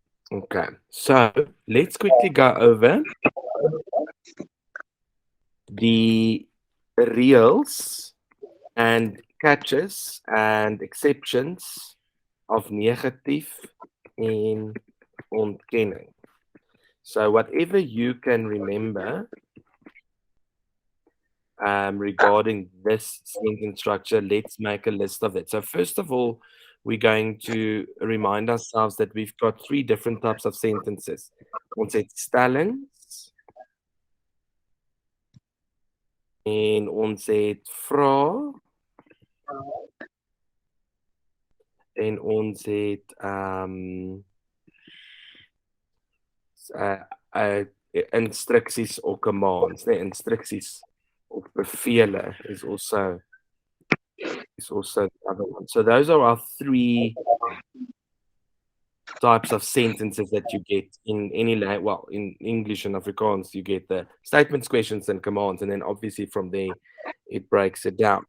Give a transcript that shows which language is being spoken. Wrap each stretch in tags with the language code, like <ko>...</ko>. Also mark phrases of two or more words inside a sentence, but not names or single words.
<en>Okay, so let's quickly go over the reals and catches and exceptions of</en> <af>negatief en ontkenning.</af> <en>So whatever you can remember regarding this sentence structure, let's make a list of it. So first of all, we're going to remind ourselves that we've got three different types of sentences.</en> <af>Ons het stellings en ons het vrae en ons het uh, instructies</af> <en>or commands,</en> <af>nee, instructies of bevele</af> <en>is also the other one. So those are our three types of sentences that you get in any language. Well, in English and Afrikaans, you get the statements, questions, and commands, and then obviously from there it breaks it down.</en>